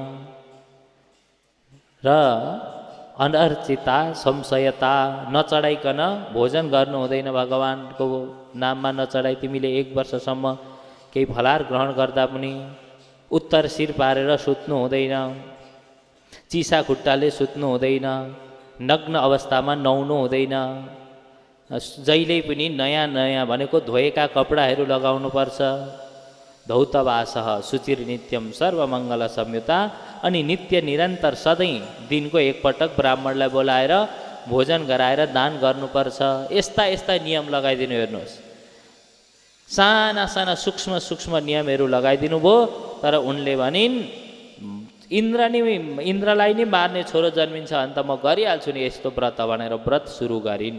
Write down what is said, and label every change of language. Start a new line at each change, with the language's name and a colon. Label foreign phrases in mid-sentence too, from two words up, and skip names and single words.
Nepali: र
Sanskrit: अनर्चिता संशयता
Nepali: नचढाइकन भोजन गर्नु हुँदैन, भगवानको नाममा नचढाइ तिमीले 1 वर्षसम्म केही फलाहार ग्रहण गर्दा पनि, उत्तर शिर पारेर सुत्नु हुँदैन, चिसा खुट्टाले सुत्नु हुँदैन, नग्न अवस्थामा नुहाउनु हुँदैन, जहिले पनि नयाँ नयाँ भनेको धोएका कपडाहरू लगाउनुपर्छ,
Sanskrit: धौतवासः शुचिर नित्यम सर्वमङ्गल संयुता,
Nepali: अनि नित्य निरन्तर सधैँ दिनको 1 पटक ब्राह्मणलाई बोलाएर भोजन गराएर दान गर्नुपर्छ। यस्ता यस्ता नियम लगाइदिनु। हेर्नुहोस्, साना साना सूक्ष्म सूक्ष्म नियमहरू लगाइदिनु भयो। तर उनले भनिन् इन्द्रलाई नै मार्ने छोरो जन्मिन्छ भने त म गरिहाल्छु नि यस्तो व्रत भनेर व्रत सुरु गरिन्।